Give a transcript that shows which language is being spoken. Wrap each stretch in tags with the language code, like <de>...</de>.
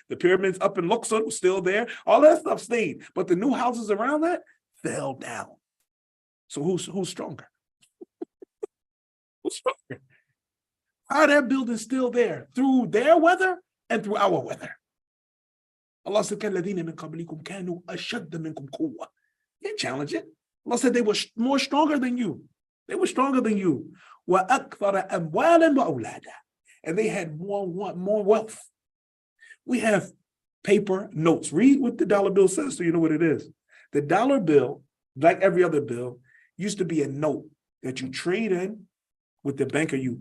<en>The pyramids up in Luxor was still there. All that stuff stayed. But the new houses around that fell down. So who's stronger? Who's stronger? Are their buildings still there through their weather and through our weather? Allah said,</en> <ar>كَالَّذِينَ مِن قَبْلِكُمْ كَانُوا أَشَدَّ مِنْكُمْ قُوَّةً.</ar> <en>You can't challenge it. Allah said they were more stronger than you. They were stronger than you.</en> <ar>وَأَكْثَرَ أَمْوَالًا وَأَوْلَادًا.</ar> <en>And they had more wealth. We have paper notes. Read what the dollar bill says so you know what it is. The dollar bill, like every other bill, used to be a note that you trade in with the banker.</en>